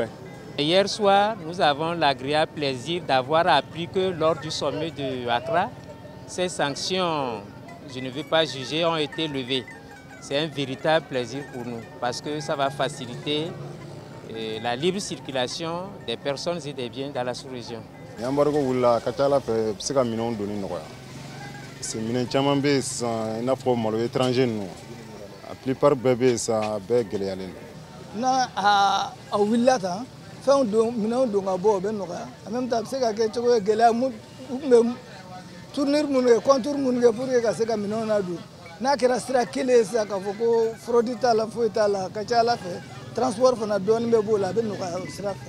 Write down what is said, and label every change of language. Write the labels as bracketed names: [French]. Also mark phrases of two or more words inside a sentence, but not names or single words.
[French] Hier soir, nous avons l'agréable plaisir d'avoir appris que lors du sommet de Accra, ces sanctions, je ne vais pas juger, ont été levées. C'est un véritable plaisir pour nous parce que ça va faciliter la libre circulation des personnes et des biens dans la sous-région. [Bambara] Embargo wula ka ca Ala fɛ se ka minɛnw donni nɔgɔya [French] parce que [Bambara] minɛn caman bɛ yen sisan I n'a fɔ malo étranger ninnu a plupart bɛɛ bɛ yen sisan a bɛɛ gɛlɛyalen don. Na a wulila tan fɛnw don minɛnw don ka bɔ o bɛ nɔgɔya [French] en même temps [Bambara] a bɛ se ka kɛ cogo ye gɛlɛya mun u tun bɛ tournure minnu kɛ contour minnu kɛ [French] pour que [Bambara] ka se ka minɛnw ladon n'a kɛra sira kelen ye sisan k'a fɔ ko fraude t'a la foyi t'a la a ka ca Ala fɛ transport fana dɔɔnin bɛ b'o la a bɛ nɔgɔya o sira fɛ.